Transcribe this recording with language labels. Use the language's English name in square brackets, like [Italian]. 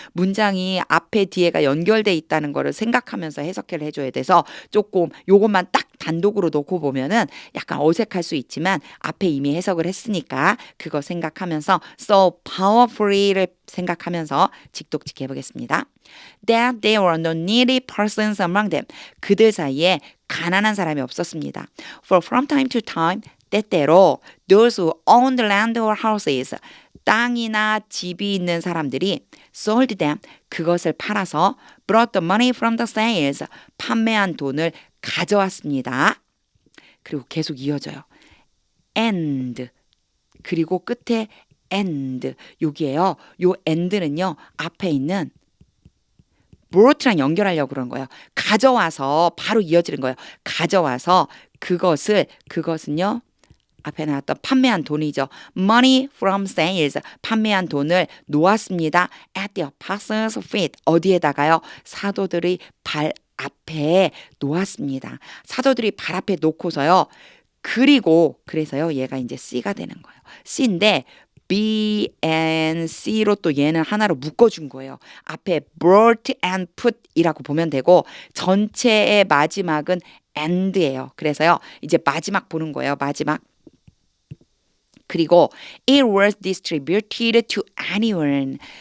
[Korean] 문장이 앞에 뒤에가 연결돼 있다는 거를 생각하면서 해석을 해줘야 돼서 조금 요것만 딱 단독으로 놓고 보면은 약간 어색할 수 있지만 앞에 이미 해석을 했으니까 그거 생각하면서 so powerfully를 생각하면서 직독직해 보겠습니다. [English] That there were no needy persons among them. [Korean] 그들 사이에 가난한 사람이 없었습니다. [English] For from time to time 때때로 those who owned land or houses [Korean] 땅이나 집이 있는 사람들이 [English] sold them [Korean] 그것을 팔아서 [English] brought the money from the sales [Korean] 판매한 돈을 가져왔습니다. 그리고 계속 이어져요. and 그리고 끝에 and 여기에요. 요 and는요. 앞에 있는 brought랑 연결하려고 그런 거예요. 가져와서 바로 이어지는 거예요. 가져와서 그것은요. 앞에 나왔던 판매한 돈이죠. [English] Money from sales. [Korean] 판매한 돈을 놓았습니다. [English] At the apostles' feet. [Korean] 어디에다가요? 사도들의 발 앞에 놓았습니다. 사도들이 발 앞에 놓고서요. 그래서요. 얘가 이제 C가 되는 거예요. C인데 B and C로 또 얘는 하나로 묶어준 거예요. 앞에 brought and put 이라고 보면 되고 전체의 마지막은 and예요. 그래서요. 이제 마지막 보는 거예요. 마지막. [English] 그리고 it was distributed to anyone.